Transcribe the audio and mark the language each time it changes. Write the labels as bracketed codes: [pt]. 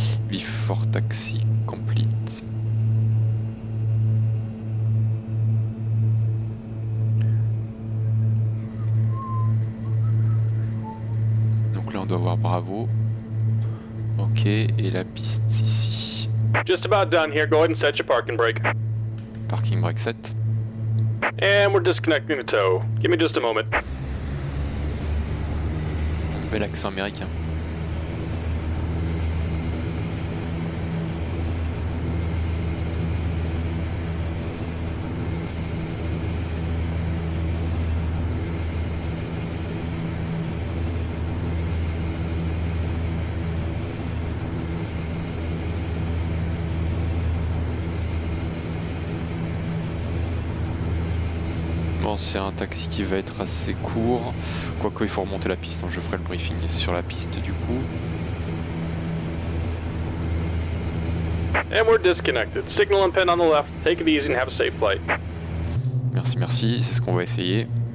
[en] Before Taxi Complete. [fr] Donc là, on doit voir Bravo. Ok, et la piste ici. [en] Just about done here. Go ahead and set your parking brake. Parking brake set. And we're disconnecting the tow. Give me just a moment. [fr] Bel accent américain. Bon, c'est un taxi qui va être assez court, quoique il faut remonter la piste, hein. Je ferai le briefing sur la piste du coup. [en] And we're disconnected. Signal and pin on the left. Take it easy and have a safe flight. [fr] Merci, merci, c'est ce qu'on va essayer.